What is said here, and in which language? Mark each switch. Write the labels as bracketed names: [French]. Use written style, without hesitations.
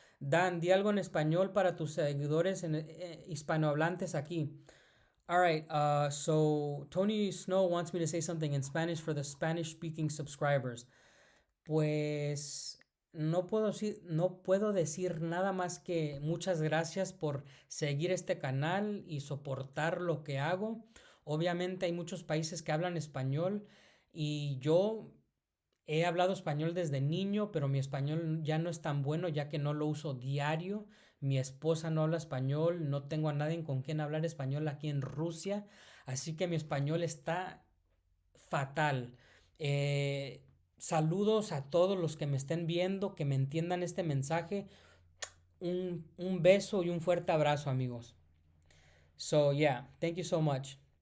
[Spanish] Dan, di algo en español para tus seguidores hispanohablantes aquí. [English] All right, so Tony Snow wants me to say something in Spanish for the Spanish speaking subscribers. [Spanish] Pues no puedo decir nada más que muchas gracias por seguir este canal y soportar lo que hago. Obviamente hay muchos países que hablan español y yo he hablado español desde niño, pero mi español ya no es tan bueno ya que no lo uso diario. Mi esposa no habla español, no tengo a nadie con quien hablar español aquí en Rusia, así que mi español está fatal. Saludos a todos los que me estén viendo, que me entiendan este mensaje. Un beso y un fuerte abrazo, amigos. [English] So yeah, thank you so much.